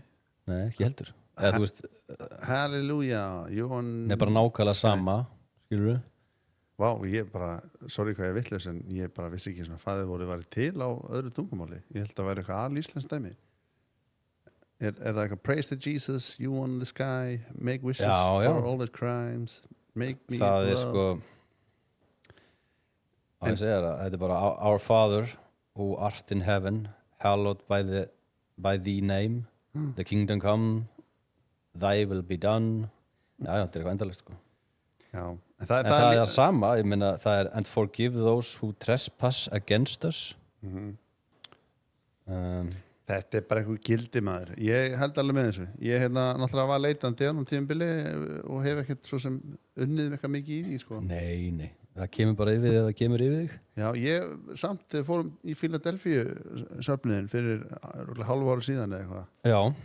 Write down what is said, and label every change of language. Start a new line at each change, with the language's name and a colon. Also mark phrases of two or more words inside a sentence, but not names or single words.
Icelandic: ekki heldur eða þú veist Hallelujah Nei, bara nákvæmlega sama skilur þú? Vá, ég bara, sorry hvað ég vitlaus en ég bara vissi ekki svona faðirvorið væri til á öðru tungumáli. Ég held að væri eitthvað alíslenskt dæmi. Er það eitthvað
English: praise to Jesus, you won the sky, make wishes for all their crimes, make me
Icelandic: það er sko að ég segja það, þetta er bara
English: Our Father who art in heaven, hallowed by thy name, the kingdom come, thy will be done.
Icelandic: Já, þetta er eitthvað endalegt sko. Já, en það er sama, ég meina það er
English: and forgive those who trespass against us
Icelandic: Þetta er bara einhver gildi maður. Ég held alveg með þessu. Ég náttúrulega var leitandi á tímabili og hef ekkert svo sem unnið eitthvað mikið í því sko. Nei, það kemur bara yfir þig, það kemur yfir þig. Já, ég samt fórum í Philadelphia söfniðin fyrir hálfu ári síðan eða eitthvað.